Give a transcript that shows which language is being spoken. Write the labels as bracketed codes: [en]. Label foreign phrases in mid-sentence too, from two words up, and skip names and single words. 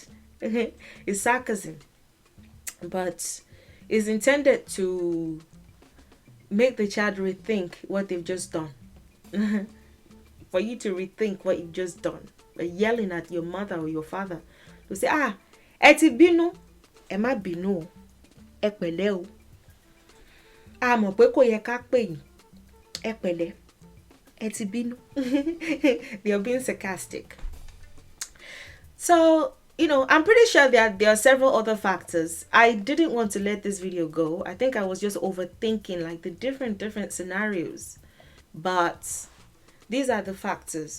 [en] It's sarcasm. But it's intended to make the child rethink what they've just done. For you to rethink what you've just done. By yelling at your mother or your father. To say, [yo] ah, eti binu. Ema binu. Epele o. Ah, mo pe ko ye ka pe yin. Epele. Eti binu. [en] They are being sarcastic. So, you know, I'm pretty sure that there are several other factors. I didn't want to let this video go. I think I was just overthinking like the different scenarios. But these are the factors.